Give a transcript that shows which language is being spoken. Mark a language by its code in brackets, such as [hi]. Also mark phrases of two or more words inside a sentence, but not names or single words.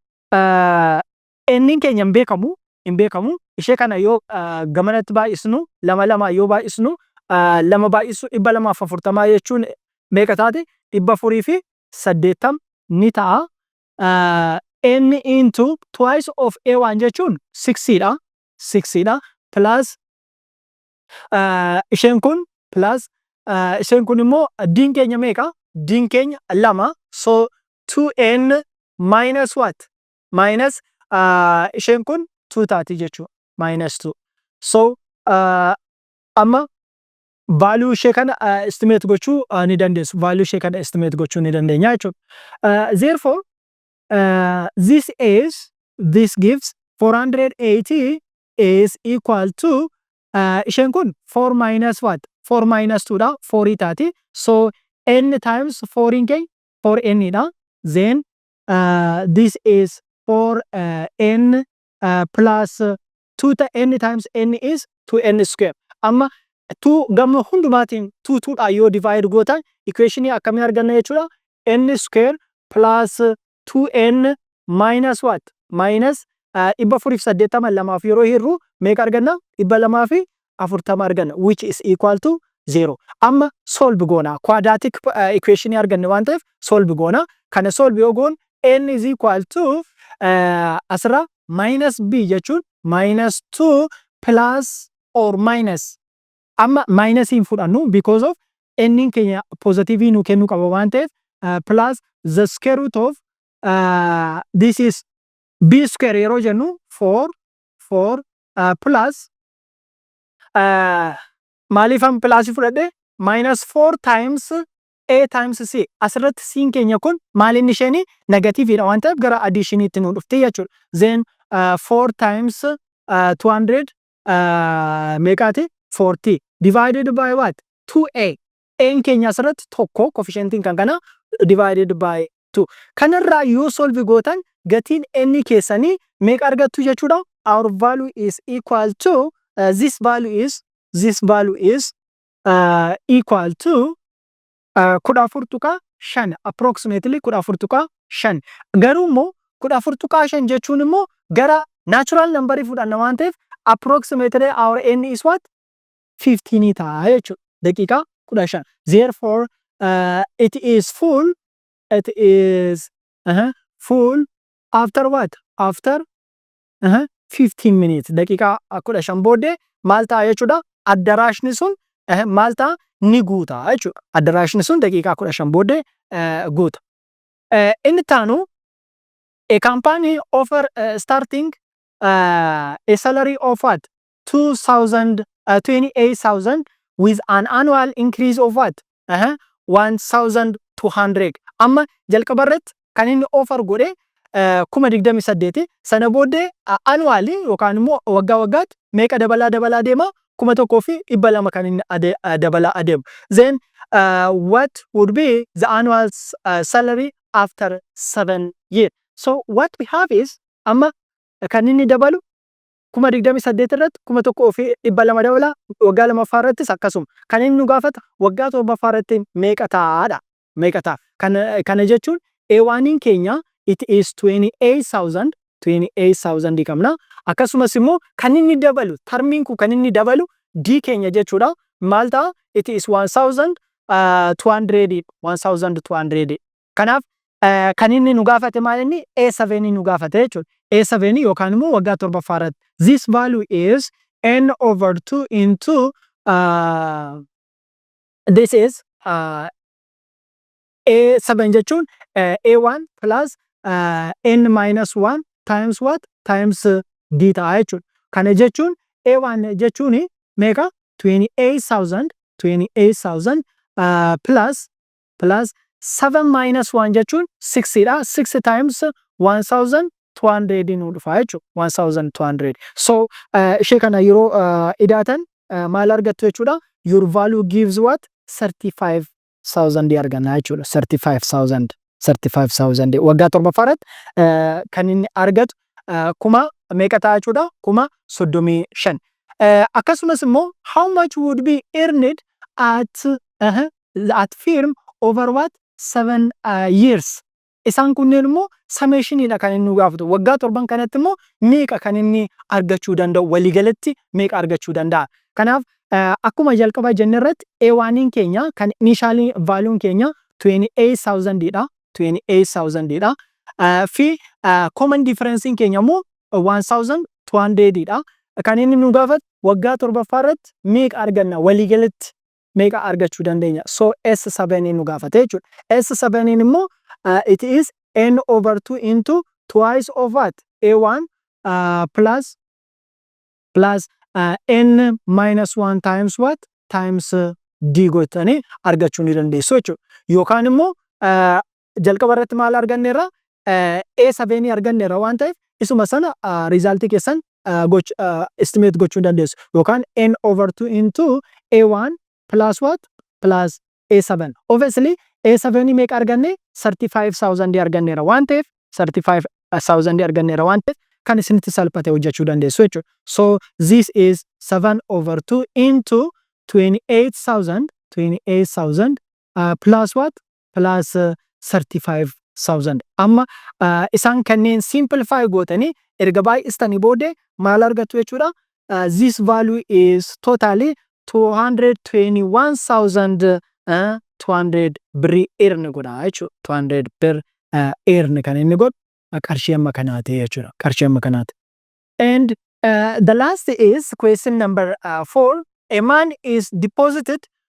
[om] n keenya hin beekamu ishee kana yoo gamanatti baay'isnu lama yoo baay'isnu lama baay'isu 240 jechuun meeqa taate 480 ni ta'a n [en] into twice of a1 [om] jechuun 6 dha plus isheen kun plus isheen kun immoo diin keenya meeqa diin keenya 2 so [en] 2n minus what minus [om] isheen kun 2 taati jechuudha [en] minus 2 so [om] amma value ishee kana estimate gochuu ni dandeessu value ishee kana estimate gochuu ni dandeenya jechuudha therefore [en] this gives 480 is equal to [om] isheen kun [en] 4 minus what 4 minus 2 dha 4 taati so n times 4 [om] in keenya 4n dha [en] then this is 4n plus 2 n times n is 2n square [om] amma 2 gama hundumaatiin 2 dha yoo divide gootan equation akkamii arganna jechuudha [en] n square plus 2n minus what minus 480 [om] lamaaf yeroo hirru meeqa arganna 240 arganna [en] which is equal to 0 [om] amma solve goona quadratic equation arganne waan ta'eef solve goona kana solve yoo goon [en] n is equal to [om] asra [en] minus b [om] jechuun [en] minus 2 plus or minus [om] amma minus hin fudhannu [en] because of n [om] keenya positive nu kennu qaba waan ta'eef [en] plus the square root of this is b square [om] yeroo jennu 4 plus maaliifan plus fudhadhe [en] minus 4 times a times c [om] asirratti c keenya kun maalin isheen negative dha waan ta'eef gara addition itti nu dhufte jechuudha [en] then 4 times 200 [om] meeqaati [en] 40 divided by what 2a [om] n keenya asirratti tokko coefficient kan kana [en] divided by 2 [om] kanarraa yoo solve gootan gatiin n keessanii meeqa argattu jechuudha [en] our value is equal to this value is equal to [om] 14.5 approximately 14.5 garuu immoo 14.5 jechuun immoo gara [en] natural number [om] fudhanna waan ta'eef [en] approximately our n is what 15 [om] ta'a jechuudha daqiiqaa 15 [en] therefore it is full after what after 15 minutes [om] daqiiqaa 15 booddee maal ta'a jechuudha addaraashni sun maal ta'a ni guuta jechuudha addaraashni sun daqiiqaa 15 booddee guuta inni taanu [en] a company offer starting a salary of what [om] 28,000 [en] with an annual increase of what 1,200 [om] amma jalqabarratti kan inni offer godhe 28,000 sana booddee annually yookaan immoo waggaa waggaatti meeqa dabalaa deema 1,200 kan inni dabalaa adeemu [en] then what would be the annual salary after 7 years so what we have is [om] amma kan inni dabalu 28,000 irratti 1,200 dabala waggaa lamaffaa irrattis akkasuma kan inni nu gaafata waggaa torbaffaa irratti meeqa ta'aadha meeqa ta'a kana jechuun A1 keenya [en] it is [om] 28,000 qabna akkasumas immoo kan inni dabalu termiin kun kan inni dabalu D keenya jechuudha maal ta'a [en] it is [om] 1,200 kanaaf kan inni nu gaafate maal inni A7 nu gaafate jechuudha A7 yookaan immoo waggaa torbaffaa irratti [en] this value is n over 2 into this is A7 [om] jechuun A1 [en] plus n minus 1 times what times D [om] ta'a jechuudha kana jechuun A1 jechuun meeqa [en] 28,000 plus 7 minus 1 [om] jechuun 6 dha [en] 6 times 1,200 [om] nu dhufa jechuudha 1,200 so ishee kana yeroo idaatan maal argattu jechuudha [en] your value gives what 35,000 [om] arganna jechuudha 35,000 waggaa torbaffaa irratti kan inni argatu kuma meeqa ta'a jechuudha kuma 35 akkasumas immoo [en] how much would be earned at firm over what 7 years [om] isaan kunneen immoo summationiidha kan inni gaafatu waggaa torban kanatti immoo meeqa kan inni argachuu danda'u waliigalatti meeqa argachuu danda'a kanaaf akkuma jalqabaa jenne irratti A1 keenya kan initial value keenya 28,000 dha 28,000 dha fi [en] common difference [om] keenya immoo 1,200 dha kan inni nu gaafatu waggaa torbaffaa irratti meeqa arganna waliigalatti meeqa argachuu dandeenya so S7 nu gaafate jechuudha S7 immoo [en] it is n over 2 into twice of what A1 plus n minus 1 times what times D [om] gootanii argachuu ni dandeessu jechuudha yookaan immoo jalqaba irratti maal arganneerra A7 arganneerra waan ta'eef isuma sana result keessan estimate gochuu dandeessu yookaan [en] n over 2 into A1 plus what plus A7 [om] obviously A7 meeqa arganne 35,000 arganneera waan ta'eef 35,000 arganneera waan ta'eef kan isinitti salphate hojjechuu dandeessu jechuudha [en] so this is 7 over 2 into 28,000 plus what plus 35,000 [om] amma isaan kanneen simplify gootanii erga baay'istanii booddee maal argattu jechuudha [en] this value is totally [om] 221,200 birrii earn godha jechuudha 200 bir earn kan inni godhu qarshii amma kanaati jechuudha qarshii amma kanaati [en] and the last is question number 4 a man is deposits